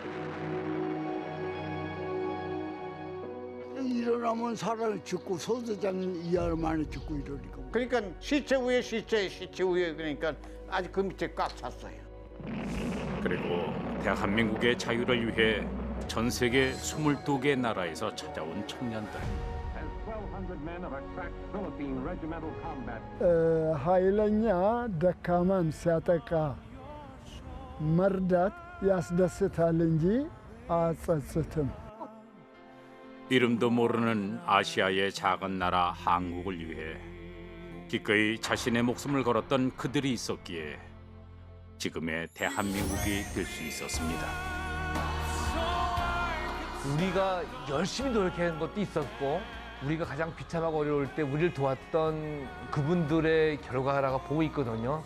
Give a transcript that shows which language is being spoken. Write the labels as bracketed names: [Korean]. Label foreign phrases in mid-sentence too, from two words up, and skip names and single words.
[Korean] 일어나면 사람이 죽고 소대장은 이하를 많이 죽고 이러니까. 그러니까 시체 위에 시체 위에 그러니까 아직 그 밑에 꽉 찼어요. 그리고 대한민국의 자유를 위해 전 세계 22개 나라에서 찾아온 청년들. [Amharic] ኃይለኛ ደካማን ሲያጠቃ መርዳት ያስደስታል እንጂ አያጸጽትም። [Korean] 이름도 모르는 아시아의 작은 나라 한국을 위해 기꺼이 자신의 목숨을 걸었던 그들이 있었기에 지금의 대한민국이 될 수 있었습니다. 우리가 열심히 노력한 것도 있었고 우리가 가장 비참하고 어려울 때 우리를 도왔던 그분들의 결과라고 보고 있거든요.